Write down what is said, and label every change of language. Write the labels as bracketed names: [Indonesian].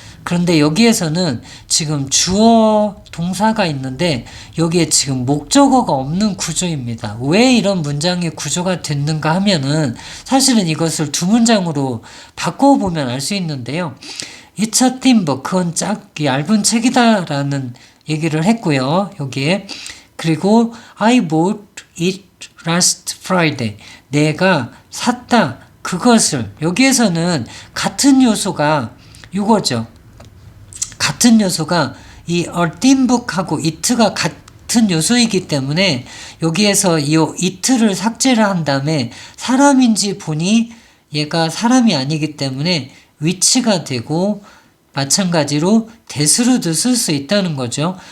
[Korean] 그런데 여기에서는 지금 주어 동사가 있는데 여기에 지금 목적어가 없는 구조입니다. 왜 이런 문장의 구조가 됐는가 하면은 사실은 이것을 두 문장으로 바꿔보면 알 수 있는데요. [English] It's a thin book. [Korean] 그건 얇은 책이다라는 얘기를 했고요. 여기에. 그리고 [English] I bought it last Friday. [Korean] 내가 샀다. 그것을. 여기에서는 같은 요소가 이거죠. 같은 요소가 이 a thin book하고 it가 같은 요소이기 때문에 여기에서 이 it를 삭제를 한 다음에 사람인지 보니 얘가 사람이 아니기 때문에 which가 되고 마찬가지로 that으로도 쓸 수 있다는 거죠.